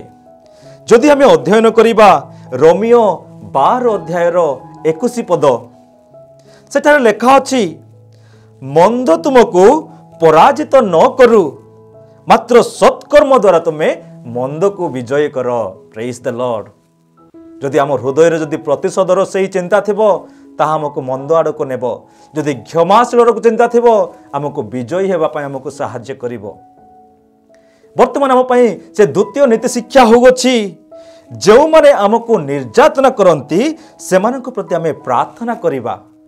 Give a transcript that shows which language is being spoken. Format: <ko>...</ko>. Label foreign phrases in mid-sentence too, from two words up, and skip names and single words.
<or>ଯଦି ଆମେ ଅଧ୍ୟୟନ କରିବା ରୋମିୟୋ 12 ଅଧ୍ୟାୟର 21 ପଦ, ସେଠାରେ ଲେଖା ଅଛି ମନ୍ଦ ତୁମକୁ ପରାଜିତ ନ କରୁ, ମାତ୍ର ସତ୍କର୍ମ ଦ୍ୱାରା ତୁମେ ମନ୍ଦ କୁ ବିଜୟ କର।</or> <en>Praise the Lord.</en> <or>ଯଦି ଆମ ହୃଦୟ ରେ ଯଦି ପ୍ରତିଶୋଧର ସେ ଚିନ୍ତା ଥିବ ତାହା ଆମକୁ ମନ୍ଦ ଆଡ଼କୁ ନେବ, ଯଦି କ୍ଷମାଶୀଳ ଚିନ୍ତା ଥିବ ଆମକୁ ବିଜୟୀ ହେବା ପାଇଁ ଆମକୁ ସାହାଯ୍ୟ କରିବ। ବର୍ତ୍ତମାନ ଆମ ପାଇଁ ସେ ଦ୍ୱିତୀୟ ନୀତି ଶିକ୍ଷା ହେଉଛି ଯେ ମାନେ ଆମକୁ ନିର୍ଯାତନା କରନ୍ତି ସେମାନଙ୍କ ପ୍ରତି ଆମେ ପ୍ରାର୍ଥନା କରିବା।</or>